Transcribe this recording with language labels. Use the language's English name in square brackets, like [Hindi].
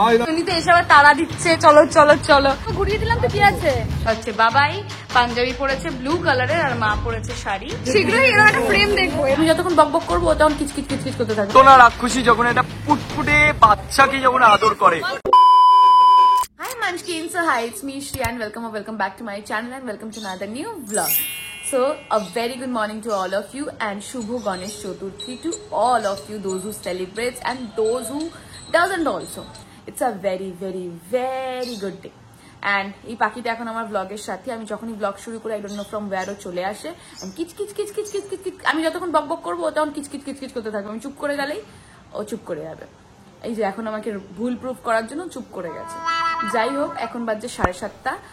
[Bangla] উনি তো এসে আবার তাড়া দিচ্ছে, চলো চলো চলো, ঘুরিয়ে দিলাম তো কি আছে। হচ্ছে বাবাই পাঞ্জাবি পরেছে ব্লু কালারের, আর মা পরেছে শাড়ি। শীঘ্রই এরকম একটা ফ্রেম দেখবো। আমি যতক্ষণ বকবক করবো তখন কিচকিচ কিচকিচ করতে থাকবো। তো না রাক্ষসী যখন একটা ফুটফুটে বাচ্চাকে যখন আদর করে। [English] Hi Munchkin, so hi, it's me Shri and welcome back to my channel and welcome to another new vlog. So a very good morning to all of you and Shubho Ganesh Chaturthi to all of you, those who celebrate and those who doesn't also. It's a very good day. [Bangla] And এই পাখিটা এখন আমার ব্লগের সাথে, আমি যখনই blog শুরু করি [English] I don't know from where [Bangla] ও চলে আসে, কিচ কিচ কিচ কিচ কিচ কিচ কিচ। আমি যতক্ষণ বকবক করবো তখন কিচ কিচ কিচ কিচ করতে থাকবো। আমি চুপ করে গেলেই ও চুপ করে যাবে। এই যে এখন আমাকে ভুল প্রুফ করার জন্য চুপ করে গেছে। যাই হোক, এখন বাজে 7:30।